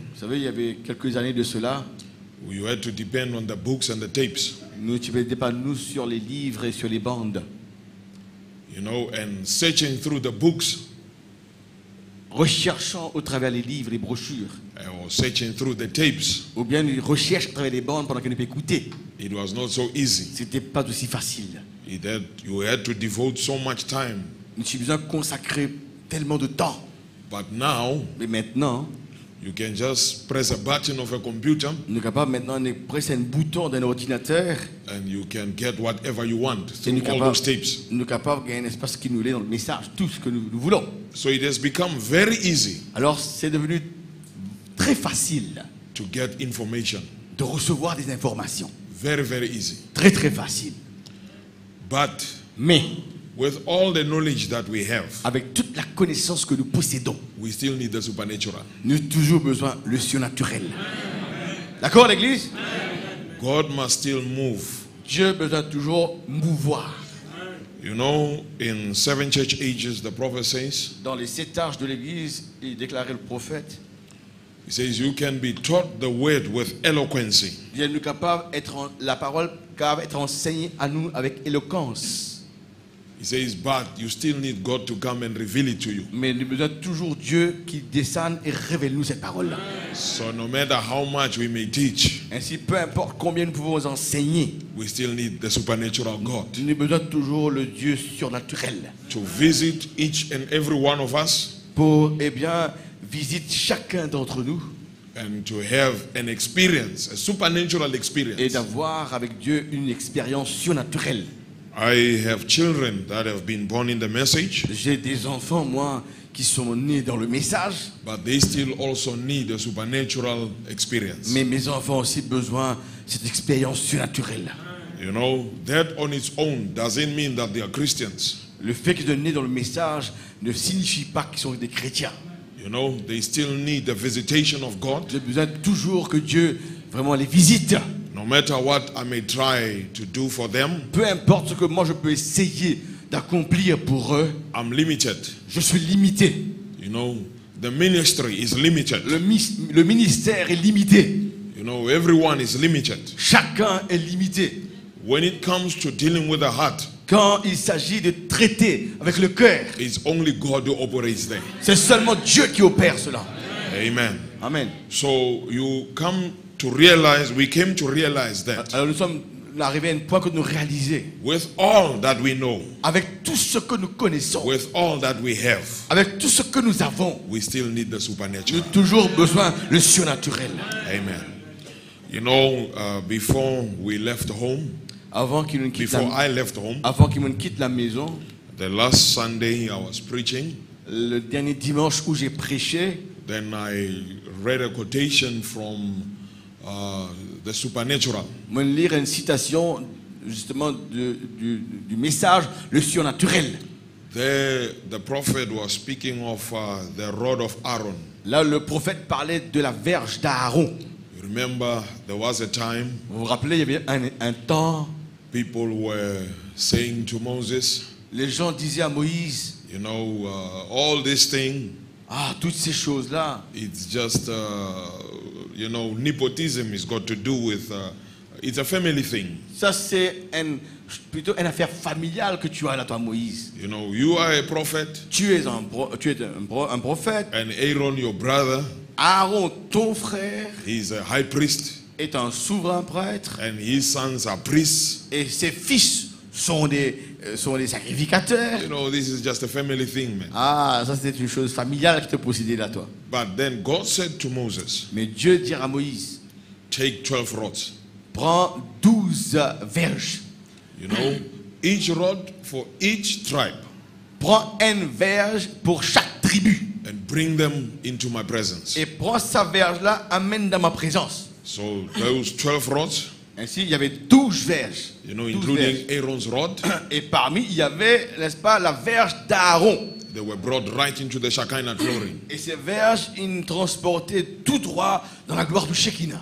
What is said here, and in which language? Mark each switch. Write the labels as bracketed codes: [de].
[fr] Vous savez, il y avait quelques années de cela, [en] we had to depend on the books and the tapes. [fr] nous ne pas nous sur les livres et sur les bandes. [en] And searching through the books, [fr] Recherchant au travers les livres, les brochures, [en] or searching through the tapes, [fr] ou bien une recherche à travers les bandes pendant qu'on peut écouter. [en] it was not so easy. [fr] C'était pas aussi facile. [en] You had to devote so much time [fr] Nous avons besoin de consacrer tellement de temps. [en] But now, [fr] Mais maintenant, [en] you can just press a button of a computer [fr] on est capable maintenant de presser un bouton d'un ordinateur. [en] and you can get whatever you want [fr] Et nous [en] through all [fr] capable, [en] those tapes. [fr] nous capable de gagner un espace qui nous lit dans le message, tout ce que nous voulons. [en] So it has become very easy [fr] Alors c'est devenu très facile [en] to get information. [fr] de recevoir des informations. [en] Very, very easy. [fr] Très très facile. [en] But [fr] Mais [en] with all the knowledge that we have, [fr] avec toute la connaissance que nous possédons, [en] we still need the supernatural. [fr] nous avons toujours besoin de le surnaturel. D'accord l'église? [en] God must still move. [fr] Dieu a besoin de toujours mouvoir. [en] You know, in 7 church ages, the prophet says, [fr] Dans les 7 âges de l'église, il déclarait le prophète, [en] he says, you can be taught the word with eloquency. [fr] il est capable d'être la parole capable d'être enseignée à nous avec éloquence. [en] He says, but you still need God to come and reveal it to you. [fr] Mais nous avons besoin toujours Dieu qui descende et révèle nous cette parole-là. [en] So no matter how much we may teach, [fr] Ainsi, peu importe combien nous pouvons enseigner, [en] we still need the supernatural God [fr] nous avons besoin toujours le Dieu surnaturel [en] to visit each and every one of us [fr] pour, visite chacun d'entre nous [en] and to have an experience, a supernatural [fr] et [en] experience. [fr] d'avoir avec Dieu une expérience surnaturelle. [en] I have children that have been born in the message, [fr] J'ai des enfants, moi, qui sont nés dans le message, [en] but they still also need a supernatural experience. [fr] mais mes enfants ont aussi besoin de cette expérience surnaturelle. [en] You know, that on its own doesn't mean that they are Christians. [fr] Le fait qu'ils soient nés dans le message ne signifie pas qu'ils sont des chrétiens. [en] You know, they still need the visitation of God. [fr] J'ai besoin toujours que Dieu vraiment les visite. [en] No matter what I may try to do for them, [fr] Peu importe ce que moi je peux essayer d'accomplir pour eux, [en] I'm limited. [fr] je suis limité. [en] You know, the ministry is limited. [fr] Le ministère est limité. [en] You know, everyone is limited. [fr] Chacun est limité. [en] When it comes to dealing with the heart, [fr] Quand il s'agit de traiter avec le cœur, [en] it's only God who operates there. [fr] c'est seulement Dieu qui opère cela. [en] Amen. [fr] Amen. [en] So you come to realize, we came to realize that [fr] Alors nous sommes arrivés à un point que nous réalisons, [en] with all that we know, [fr] avec tout ce que nous connaissons, [en] with all that we have, [fr] avec tout ce que nous avons, [en] we still need the [fr] nous [en] supernatural. [fr] avons toujours besoin du surnaturel. [en] Amen. You know, before we left home, [fr] Avant qu'il nous quitte [en] before I left home, [fr] la maison, [en] the last Sunday I was preaching, [fr] le dernier dimanche où j'ai prêché, [en] then I read a quotation from the supernatural. [fr] je lire une citation justement du message, le surnaturel. [en] There, the prophet was speaking of the rod of Aaron. [fr] Là, le prophète parlait de la verge d'Aaron. [en] You remember, there was a time [fr] Vous vous rappelez, il y avait un temps, [en] people were saying to Moses, [fr] les gens disaient à Moïse, [en] you know, all this thing, [fr] ah, toutes ces choses-là, [en] it's just, you know, nepotism is got to do with, it's a family thing. [fr] ça c'est plutôt une affaire familiale que tu as là, toi, Moïse. [en] You know, you are a prophet, [fr] Tu es un prophète. [en] and Aaron, your brother, [fr] Aaron, ton frère, [en] he's a high priest, [fr] est un souverain prêtre. [en] and his sons are priests. [fr] Et ses fils sont des sacrificateurs. [en] You know, this is just a family thing, man. [fr] Ah, ça c'est une chose familiale qui te possédait là, toi. [en] But then God said to Moses, [fr] Mais Dieu dira à Moïse, [en] take 12 rods. [fr] prends 12 verges. [en] You know, each rod for each tribe, [fr] Prends une verge pour chaque tribu. [en] and bring them into my presence. [fr] Et prends sa verge-là, amène dans ma présence. [en] So those 12 rods, [fr] Ainsi, il y avait 12 verges. [en] you know, [fr] 12 [en] including [fr] verges. [en] Aaron's rod, [fr] Et parmi, il y avait, n'est-ce pas, la verge d'Aaron. [en] they were brought right into the Shekinah glory, [fr] Et ces verges, ils transportaient tout droit dans la gloire du Shekinah,